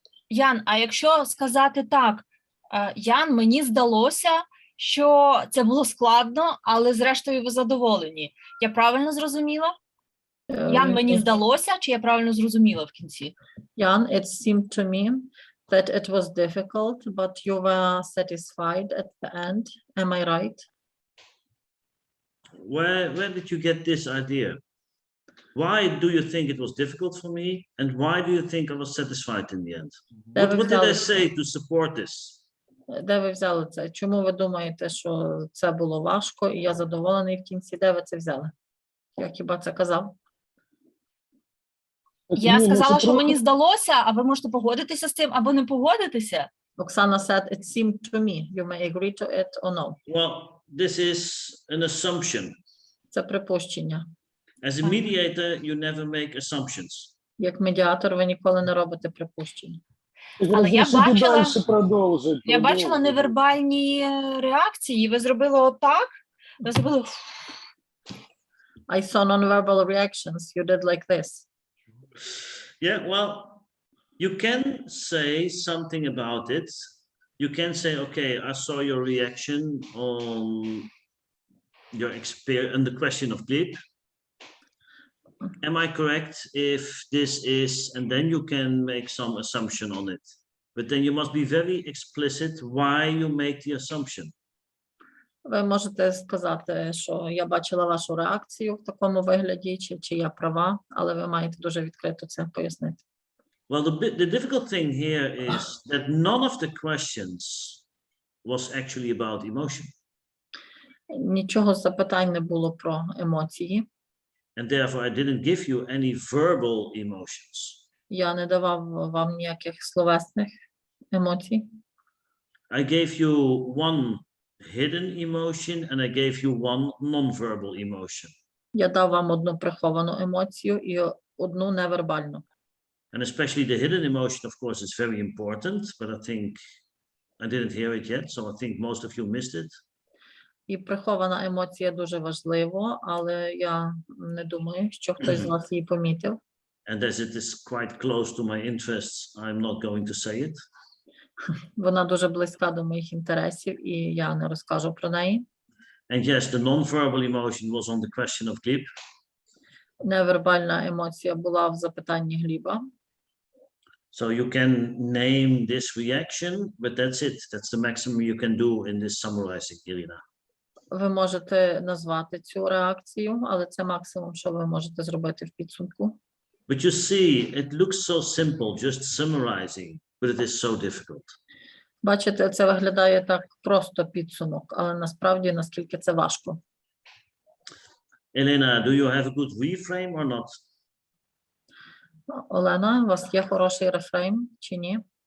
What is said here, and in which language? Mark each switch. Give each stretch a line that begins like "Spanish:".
Ukrainian: Ян, а якщо сказати так, Ян, мені здалося, що це було складно, але зрештою ви задоволені. Я правильно зрозуміла? Ян, мені здалося, чи я правильно зрозуміла в кінці?
English: Jan, it seemed to me that it was difficult, but you were satisfied at the end. Am I right? Where did you get this idea? Why do you think it was difficult for me? And why do you think I was satisfied in the end? What did I say to support this?
Ukrainian: Де ви взяли це? Чому ви думаєте, що це було важко і я задоволений в кінці? Де ви це взяли? Я хіба це казав? Я сказала, що мені здалося, а ви можете погодитися з цим або не погодитися.
English: Оксана said, it seemed to me. You may agree to it or no. Well, this is an assumption.
Ukrainian: Це припущення.
English: As a mediator, you never make assumptions.
Ukrainian: Як медіатор, ви ніколи не робите припущення. Але я бачила невербальні реакції. Ви зробили отак, ви зробили...
English: I saw non-verbal reactions. You did like this. Yeah, well, you can say something about it. You can say, okay, I saw your reaction on your experience and the question of GLIP. Am I correct if this is, and then you can make some assumption on it. But then you must be very explicit why you make the assumption.
Ukrainian: Ви можете сказати, що я бачила вашу реакцію в такому вигляді, чи я права, але ви маєте дуже відкрито це пояснити.
English: Well, the difficult thing here is that none of the questions was actually about emotion.
Ukrainian: Нічого з запитань не було про емоції.
English: And therefore I didn't give you any verbal emotions.
Ukrainian: Я не давав вам ніяких словесних емоцій.
English: I gave you one hidden emotion and I gave you one non-verbal emotion.
Ukrainian: Я дав вам одну приховану емоцію і одну невербальну.
English: And especially the hidden emotion, of course, is very important, but I think I didn't hear it yet, so I think most of you missed it.
Ukrainian: І прихована емоція дуже важливо, але я не думаю, що хтось з вас її помітив.
English: And as it is quite close to my interests, I'm not going to say it.
Ukrainian: Вона дуже близька до моїх інтересів, і я не розкажу про неї.
English: And yes, the non-verbal emotion was on the question of GLIP.
Ukrainian: Невербальна емоція була в запитанні Гліба.
English: So you can name this reaction, but that's it. That's the maximum you can do in this summarizing, Irina.
Ukrainian: Ви можете назвати цю реакцію, але це максимум, що ви можете зробити в підсумку.
English: But you see, it looks so simple, just summarizing, but it is so difficult.
Ukrainian: Бачите, це виглядає так просто підсумок, але насправді наскільки це важко.
English: Elena, do you have a good reframe or not?
Ukrainian: Олена, у вас є хороший рефрейм чи ні?